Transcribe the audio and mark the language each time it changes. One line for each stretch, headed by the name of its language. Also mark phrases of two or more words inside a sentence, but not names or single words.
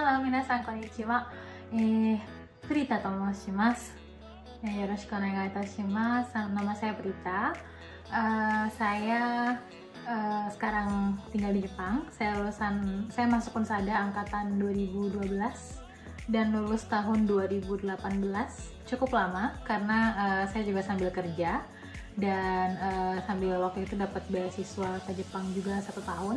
Japanese: 皆さんこんにちは。Prita と申します。よろしくお願いいたします。
Indonesian: Nama saya Prita. Saya sekarang tinggal di Jepang. Saya masuk Unsada angkatan 2012 dan lulus tahun 2018. Cukup lama karena saya juga sambil kerja dan sambil waktu itu dapat beasiswa ke Jepang juga 1 tahun.